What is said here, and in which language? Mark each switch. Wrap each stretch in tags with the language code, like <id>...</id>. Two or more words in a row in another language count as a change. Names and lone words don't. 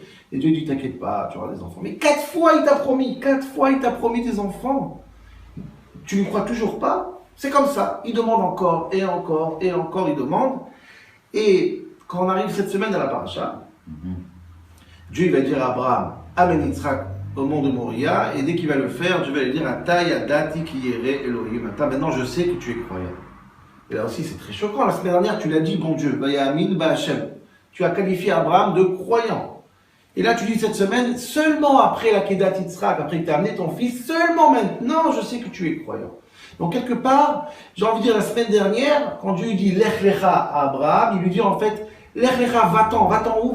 <fr>Et Dieu dit, t'inquiète pas, tu auras des enfants. Mais 4 fois il t'a promis des enfants. Tu ne crois toujours pas? C'est comme ça, il demande encore, et encore, et encore, il demande. Et quand on arrive cette semaine à la paracha, Dieu va dire à Abraham, Amen Yitzhak au mont de Moria, et dès qu'il va le faire, Dieu va lui dire,</fr> <he>עתה ידעתי כי ירא אלהים.</he> <fr>Maintenant je sais que tu es croyant. Et là aussi c'est très choquant. La semaine dernière tu l'as dit, bon Dieu,</fr> <he>והאמין בה.</he> <fr>Tu as qualifié Abraham de croyant. Et là tu dis cette semaine, seulement après la</fr> <he>עקדת יצחק,</he> <fr>après que tu as amené ton fils, seulement maintenant je sais que tu es croyant. Donc quelque part, j'ai envie de dire la semaine dernière, quand Dieu dit</fr> <he>לך לך</he> <fr>à Abraham, il lui dit en fait,</fr> <he>לך לך,</he> <fr>va-t'en où?</fr>